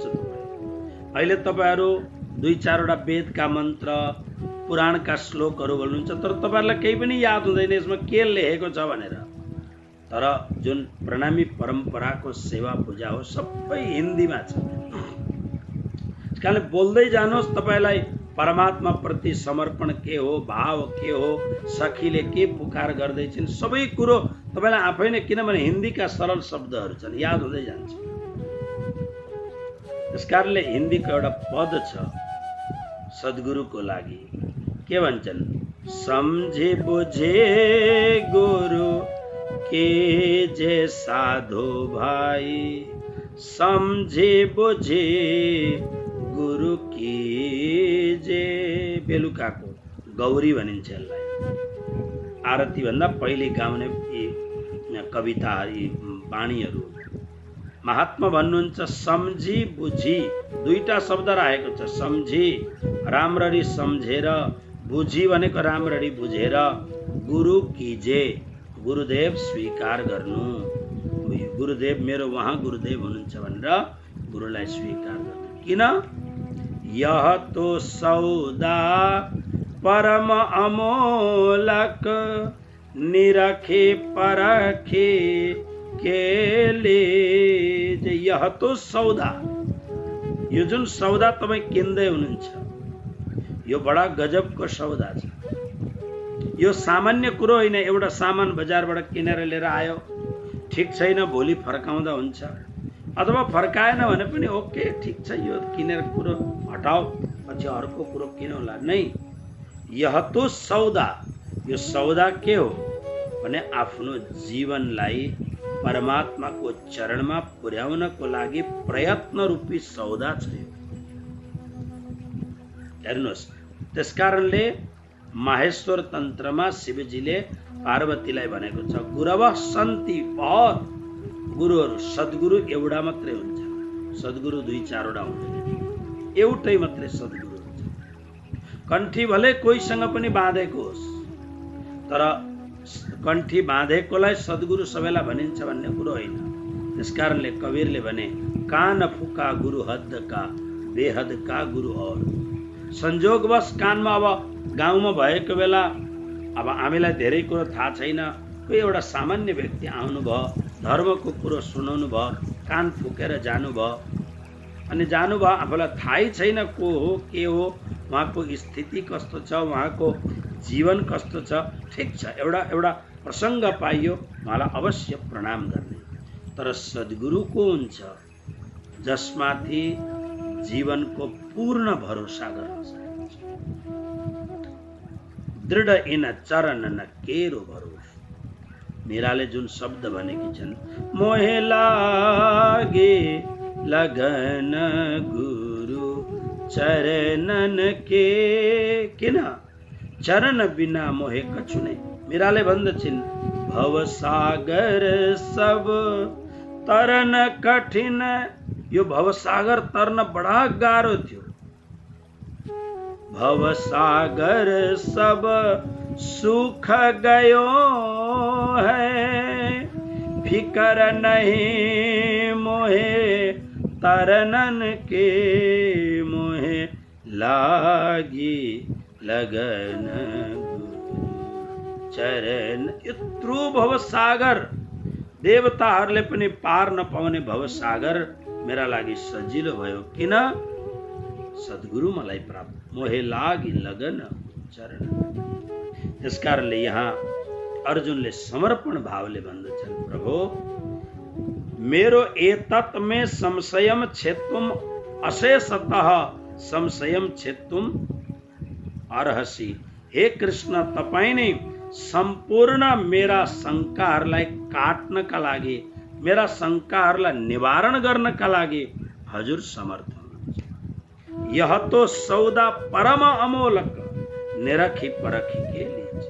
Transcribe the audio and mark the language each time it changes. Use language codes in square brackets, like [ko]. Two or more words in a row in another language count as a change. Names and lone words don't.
[ne] अहिले तपाईहरू 2-4 वेदका मन्त्र, पुराणका श्लोकहरू बोल्नुहुन्छ, तर तपाईहरूलाई केही पनि याद हुँदैन यसमा के लेखेको छ भनेर। तर जुन प्रणामी परम्पराको सेवा पूजा हो सबै हिन्दीमा छ। त्यसकारणले बोल्दै जानुहोस्, तपाईलाई परमात्मा प्रति समर्पण के हो, भाव के हो, सखीले के पुकार गर्दैछन्, सबै कुरो तपाईलाई आफै नै, किनभने हिन्दीका सरल शब्दहरू छन्, याद हुँदै जान्छ। त्यसकारणले हिन्दीको एउटा पद छ सद्गुरुको लागि, के भन्छन्? [hi] समझे बुझे गुरु के जे साधो भाई, समझे बुझे गुरु की जे। [ne] बेलुकाको गौरी भनिन्छ यसलाई। आरती भन्दा पहिले गाउने यी कविता, यी बाणीहरू। महात्मा भन्नुहुन्छ सम्झी बुझी, 2टा शब्द राखेको छ। सम्झी राम्ररी सम्झेर, बुझी भनेको राम्ररी बुझेर, [hi] गुरु कीजे [ne] गुरुदेव स्वीकार गर्नु। गुरुदेव मेरो वहाँ गुरुदेव हुनुहुन्छ भनेर गुरुलाई स्वीकार गर्नु। किन? [hi] यह तो सौदा परम अमोलक, निरखे परखे केले। यह तो सौदा, [ne] यो जुन सौदा तपाईँ किन्दै हुनुहुन्छ, यो बडा गजबको सौदा छ। यो सामान्य कुरो होइन। एउटा सामान बजारबाट किनेर लिएर आयो, ठिक छैन, भोलि फर्काउँदा हुन्छ, अथवा फर्काएन भने पनि ओके ठिक छ, यो किनेर कुरो हटाओ, पछि अर्को कुरो किनौला। नै, [hi] यह तो सौदा। [ne] यो सौदा के हो भने आफ्नो जीवनलाई परमात्माको चरणमा पुर्याउनको लागि प्रयत्न रूपी सौदा छ। हेर्नुहोस्, त्यसकारणले माहेश्वर तन्त्रमा शिवजीले पार्वतीलाई भनेको छ, [sa] गुरवः सन्ति बहुत। [ne] गुरुहरू, सद्गुरु एउटा मात्रै हुन्छ, सद्गुरु 2-4 हुँदैन, एउटै मात्रै सद्गुरु हुन्छ। कण्ठी भले कोहीसँग पनि बाँधेको होस्, तर कण्ठी बाँधेकोलाई सद्गुरु सबैलाई भनिन्छ भन्ने कुरो होइन। त्यसकारणले कबीरले भने, [hi] कान फुका गुरु हद का, बेहद का गुरु और। [ne] संजोगवश कानमा, अब गाउँमा भएको बेला अब हामीलाई धेरै कुरो थाहा छैन, कोही एउटा सामान्य व्यक्ति आउनुभयो, धर्मको कुरो सुनाउनु भयो, कान फुकेर जानुभयो, अनि जानुभयो, आफूलाई थाहै छैन को हो के हो, उहाँको स्थिति कस्तो छ, उहाँको जीवन कस्तो छ। ठिक छ, एउटा प्रसङ्ग पाइयो, उहाँलाई अवश्य प्रणाम गर्ने। तर सद्गुरु को हुन्छ जसमाथि जीवनको पूर्ण भरोसा गर्न सकिन्छ। [hi] दृढ इन चरण न केरो भरोसा। [ne] मीराले जुन शब्द भनेकी छन्, [hi] मोहे लागे लगन गुरु चरणन के। [ne] किन? [hi] चरण बिना मोहे कछु नै। [ne] मीराले भन्दछिन्, [hi] भव सागर सब तरन कठिन। [ne] यो भव सागर तर्न बडा गाह्रो थियो। [hi] भव सागर सब सुख गयो है, फिकर नहीं मोहे तरनन के। मोहे लागी लगन चरण। [ne] यत्रो भव सागर, देवताहरूले पनि पार नपाउने भव सागर मेरा लागि सजिलो भयो। किन? सद्गुरु मलाई प्राप्त। [hi] मोहे लागी लगन चरण। [ne] त्यसकारणले यहाँ अर्जुनले समर्पण भावले भन्दछन्, प्रभु मेरो [sa] एतत् में संशयम छेत्तुम अशेषतः संशयम छेत्तुम अर्हसि। [ne] हे कृष्ण, तपाईं नै सम्पूर्ण मेरा शङ्काहरूलाई काट्नका लागि, मेरा शङ्काहरूलाई निवारण गर्नका लागि हजुर समर्थ हुनुहुन्छ। [hi] यह तो सौदा परम अमोलक निरखी परखी के लीजिए।